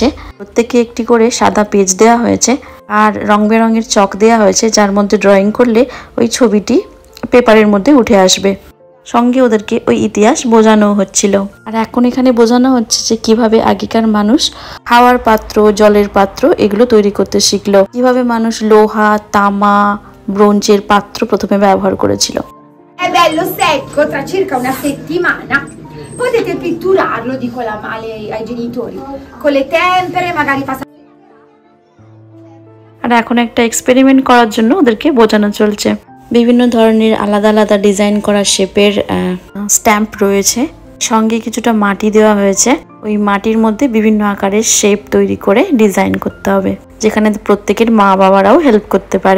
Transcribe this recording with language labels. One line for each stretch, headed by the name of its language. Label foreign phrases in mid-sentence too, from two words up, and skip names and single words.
Bangla: প্রত্যেকে একটি করে সাদা পেজ দেওয়া হয়েছে আর রং বেরঙের চক দেওয়া হয়েছে, যার মধ্যে ড্রয়িং করলে ওই ছবিটি পেপারের মধ্যে উঠে আসবে। সঙ্গে ওদেরকে ওই ইতিহাস বোঝানো হচ্ছিল। আর এখন এখানে বোঝানো হচ্ছে যে কিভাবে আগেকার মানুষ খাওয়ার পাত্র, জলের পাত্র এগুলো তৈরি করতে শিখলো, কিভাবে মানুষ লোহা, তামা, ব্রোঞ্জের পাত্র প্রথমে ব্যবহার করেছিল।
Italian: È bello secco, tra circa una settimana potete pitturarlo, dico ai genitori, con le tempere, magari passare.
Bangla: আর এখন একটা এক্সপেরিমেন্ট করার জন্য ওদেরকে বোঝানো চলছে। বিভিন্ন ধরনের আলাদা আলাদা ডিজাইন করা শেপের স্ট্যাম্প রয়েছে, সঙ্গে কিছুটা মাটি দেওয়া হয়েছে। ওই মাটির মধ্যে বিভিন্ন আকারের শেপ তৈরি করে ডিজাইন করতে হবে, যেখানে প্রত্যেকের মা বাবারাও হেল্প করতে পারে।